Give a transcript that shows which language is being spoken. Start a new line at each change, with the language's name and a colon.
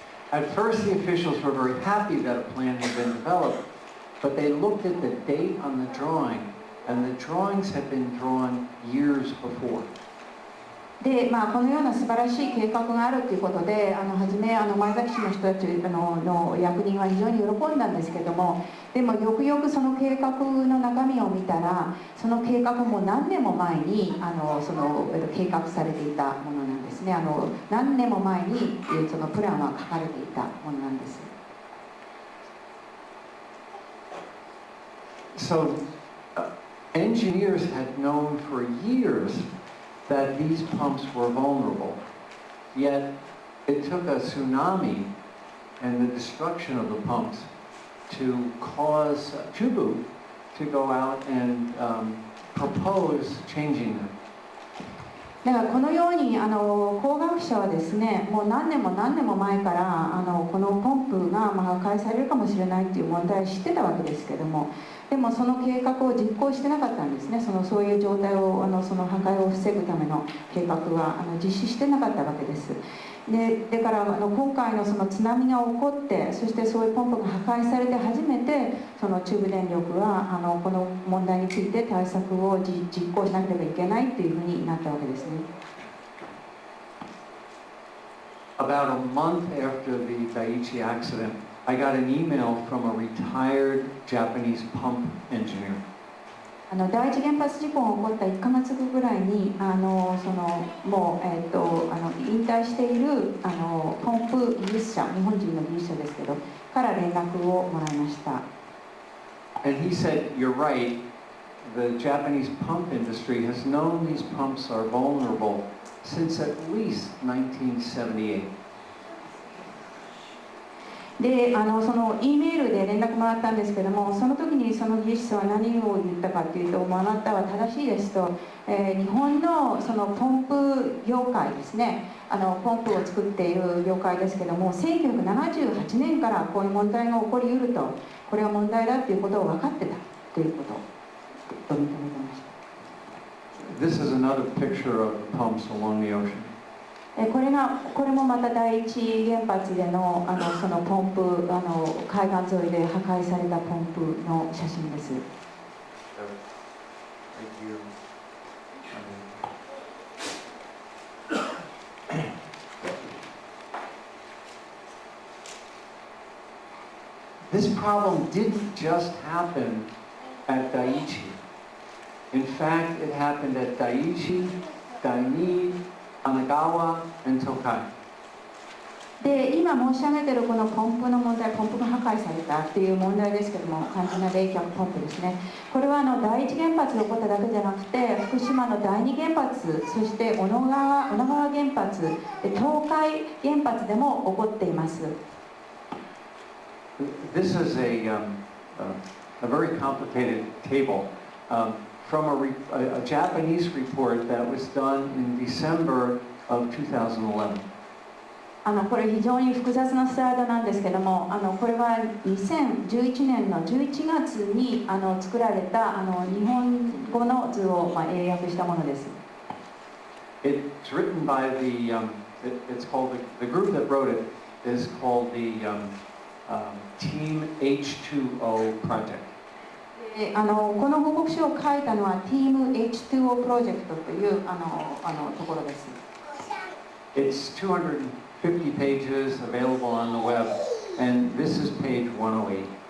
English: At first, the officials were very happy that a plan had been developed, but they looked at the date on the drawing, and the drawings had been drawn years before.
Japanese: でこのような素晴らしい計画があるということで、初め前崎市の人たちの役人は非常に喜んだんですけども、でもよくよくその計画の中身を見たら、その計画も何年も前にその計画されていたものなんですね。何年も前にそのプランは書かれていたものなんです。
English: So, engineers had known for years that these pumps were vulnerable. Yet it took a tsunami and the destruction of the pumps to cause Chubu to go out and propose changing them.
Japanese: だからこのように工学者はですね、もう何年も前からこのポンプが破壊されるかもしれないという問題を知ってたわけですけども、でもその計画を実行してなかったんですね。そういう状態をその破壊を防ぐための計画は実施してなかったわけです。だから今回のその津波が起こって、そしてそういうポンプが破壊されて初めてその中部電力はこの問題について対策を実行しなければいけないというふうになったわけですね。
English: About a month after the Daiichi accident, I got an email from a retired Japanese pump engineer.
Japanese: 第一原発事故が起こった1ヶ月後ぐらいにもう、引退しているポンプ技術者、日本人の技術者ですけどから連絡をもらいました。
English: And he said, "You're right. The Japanese pump industry has known these pumps are vulnerable since at least 1978."
Japanese: でその E メールで連絡もらったんですけども、その時にその技術者は何を言ったかというと、あなたは正しいですと、日本のそのポンプ業界ですね、ポンプを作っている業界ですけども、1978年からこういう問題が起こりうると、これは問題だということを分かってたということと認めてました。
English: This is another picture of the pumps along the ocean.
Japanese: これもまた第一原発でのそのポンプ海岸沿いで破壊されたポンプの写真です。
English: This problem didn't just happen at Daiichi. In fact, it happened at Daiichi, Daini, Onagawa, and Toukai.
Japanese: で今申し上げているこのポンプの問題、ポンプが破壊されたっていう問題ですけども、肝心な冷却ポンプですね。これは第一原発で起こっただけじゃなくて、福島の第二原発、そして女川原発、東海原発でも起こっています。
English: This is a very complicated table from a Japanese report that was done in December of 2011.
Japanese: これ非常に複雑なスライドなんですけども、これは2011年の11月に作られた日本語の図を英訳したものです。
English: It's written by it's called the group that wrote it is called the Team H2O Project.
Japanese: この報告書を書いたのは Team H2O Project というところです。
English: It's 250 pages available on the web, and this is page 108.